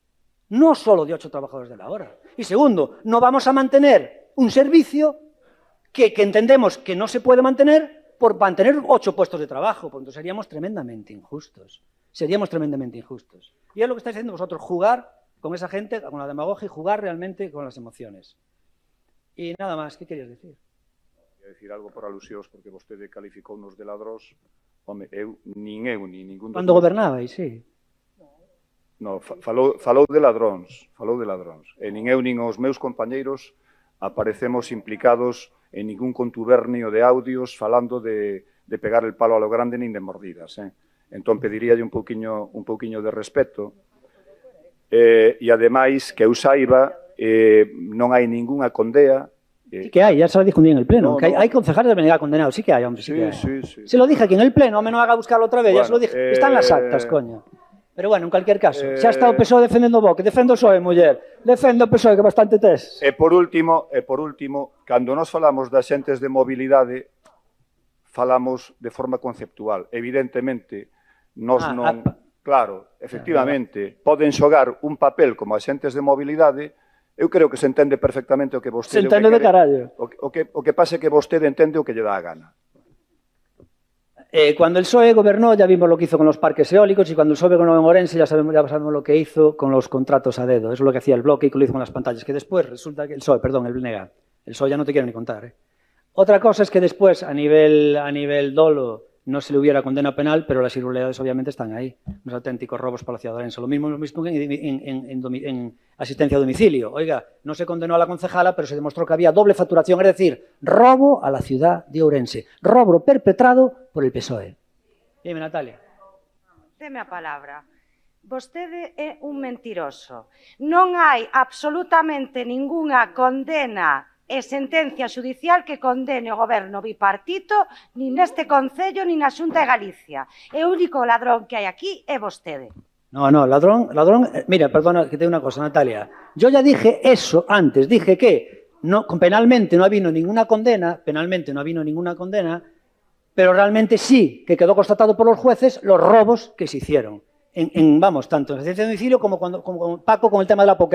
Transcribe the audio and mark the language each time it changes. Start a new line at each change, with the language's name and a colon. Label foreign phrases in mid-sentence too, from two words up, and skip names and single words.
Spanish: No solo de 8 trabajadores de la hora. Y segundo, no vamos a mantener un servicio que entendemos que no se puede mantener por mantener 8 puestos de trabajo. Porque entonces seríamos tremendamente injustos. Seríamos tremendamente injustos. Y es lo que estáis haciendo vosotros, jugar con esa gente, con la demagogia y jugar realmente con las emociones.
Galician: E nada máis, que querías decir? Quería decir algo por alusións, porque vostede calificounos de ladróns. Home, nin ningún... Cando gobernabais, sí. No, falou de ladróns, E nin eu nin os meus compañeiros aparecemos implicados en ningún contubernio de audios falando de
Spanish: pegar el palo a lo grande
Galician: nin de mordidas. Entón pediríalle un pouquiño de respeto. E ademais, que eu saiba, non hai ningunha condea. Sí que hai,
Spanish: ya se lo dije un día en el pleno, que hai concejales de Benega condenados, sí que hai, hombre, sí que hai. Sí. Se lo dije aquí en el pleno, hombre, no haga buscarlo
Galician: outra vez,
Spanish: ya se lo dije, están las actas, coño. Pero bueno, en cualquier caso,
Galician: xa está o PSOE defendendo o BOC, defendo o PSOE, muller, defendo o PSOE, que bastante tes. E por último, cando nos falamos de axentes de mobilidade, falamos de forma conceptual. Evidentemente, nos non... Claro, efectivamente, poden xogar un papel como axentes de mobilidade. Eu creo que se entende perfectamente o que vostede... Se entende de carallo. O que pasa é que vostede entende o que lle dá a gana.
Spanish: Cuando el PSOE gobernó ya vimos lo que hizo con los parques eólicos y cuando el PSOE gobernó en Orense ya sabemos lo que hizo con los contratos a dedo. Eso es lo que hacía el bloque y que lo hizo con las pantallas. Que después resulta que el PSOE, perdón, el BNG, el PSOE ya no te quiero ni contar. Otra cosa es que después a nivel dolo no se le hubiera condena penal, pero las irregularidades obviamente están ahí. Unos auténticos robos para la ciudadanía. Lo mismo en asistencia a domicilio. Oiga, no se condenó a la concejala, pero se demostró que había doble facturación, es decir, robo a la ciudad de Ourense. Robo perpetrado por el PSOE. Dime, Natalia.
Galician: Deme a palabra. Vostede é un mentiroso. Non hai absolutamente ningunha condena e sentencia xudicial que condene o goberno bipartito nin neste Concello nin na Xunta de Galicia. E o único ladrón que hai aquí é vostede.
Spanish: No, ladrón, mira, perdona que te diga una cosa, Natalia. Yo ya dije eso antes, dije que penalmente no ha habido ninguna condena, pero realmente sí que quedó constatado por los jueces los robos que se hicieron. Tanto en asistencia de domicilio como Paco con el tema de la Pokémon.